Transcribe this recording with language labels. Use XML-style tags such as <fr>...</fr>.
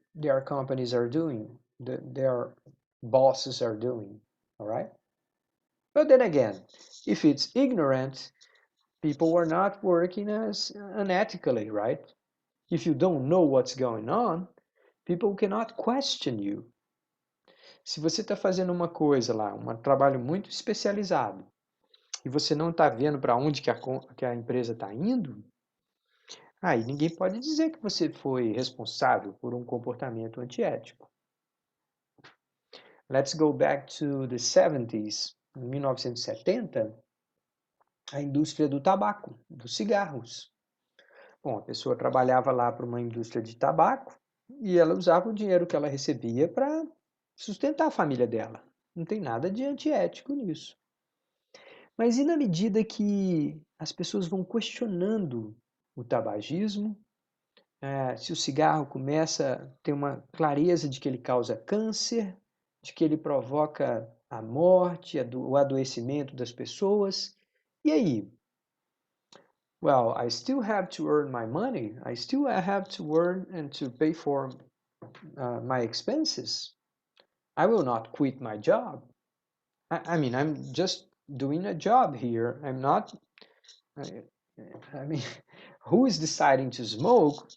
<en>their companies are doing, their bosses are doing, all right? But then again, if it's ignorant, people are not working as unethically, right? If you don't know what's going on, people cannot question you.</en> <pt>Se você está fazendo uma coisa lá, um trabalho muito especializado, e você não está vendo para onde que a empresa está indo, aí ninguém pode dizer que você foi responsável por um comportamento antiético.</pt> <en>Let's go back to the 70s.</en> <pt>Em 1970, a indústria do tabaco, dos cigarros. Bom, a pessoa trabalhava lá para uma indústria de tabaco e ela usava o dinheiro que ela recebia para sustentar a família dela. Não tem nada de antiético nisso. Mas e na medida que as pessoas vão questionando o tabagismo, se o cigarro começa a ter uma clareza de que ele causa câncer, de que ele provoca a morte, o adoecimento das pessoas, e aí?</pt> <en>Well, I still have to earn my money. I still have to earn and to pay for my expenses. I will not quit my job. I mean, I'm just doing a job here. I'm not, I mean, who is deciding to smoke?</en>